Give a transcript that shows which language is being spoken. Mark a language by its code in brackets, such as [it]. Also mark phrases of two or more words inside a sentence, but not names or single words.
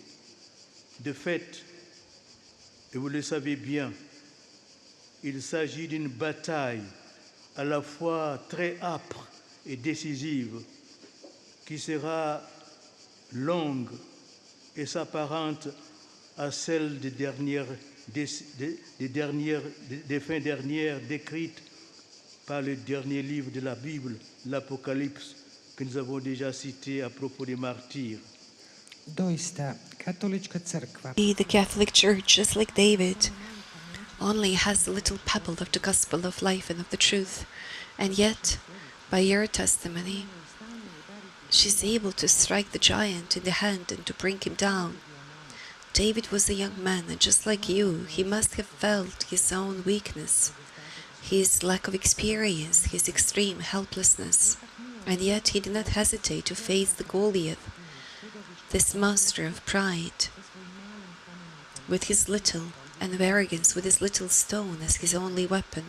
[fr] De fait, et vous le savez bien, il s'agit d'une bataille à la fois très âpre et décisive, qui sera longue et s'apparente à celle des fins dernières décrites par le dernier livre de la Bible, l'Apocalypse, que nous avons déjà cité à propos des martyrs. [hr] doista, katolička crkva [en] The Catholic Church, just like David, only has a little pebble of the gospel of life and of the truth, and yet, by your testimony, she's able to strike the giant in the hand and to bring him down. David was a young man, and just like you, he must have felt his own weakness, his lack of experience, his extreme helplessness, and yet he did not hesitate to face the Goliath, this master of pride, with his little, and of arrogance, with his little stone as his only weapon.